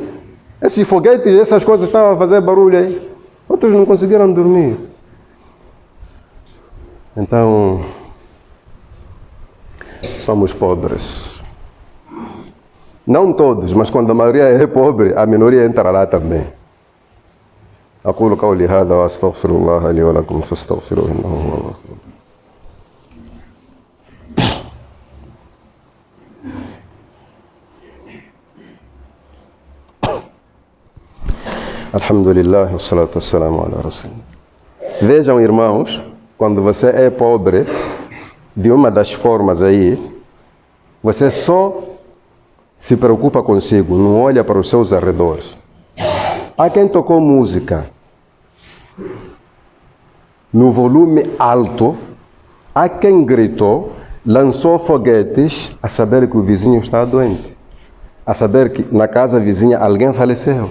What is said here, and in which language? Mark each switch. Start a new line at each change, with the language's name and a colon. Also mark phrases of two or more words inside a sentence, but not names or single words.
Portuguese: Esses foguetes, essas coisas estavam a fazer barulho aí. Outros não conseguiram dormir. Então, somos pobres. Não todos, mas quando a maioria é pobre, a minoria entra lá também.
Arabic: أقول قولي هذا وأستغفر الله لي ولكم فاستغفروه إنه هو الغفور. الحمد لله، والصلاة والسلام على رسول الله.
Portuguese: Vejam, irmãos, quando você é pobre, de uma das formas aí, você só se preocupa consigo, não olha para os seus arredores. Há quem tocou música no volume alto, há quem gritou, lançou foguetes a saber que o vizinho está doente, a saber que na casa vizinha alguém faleceu.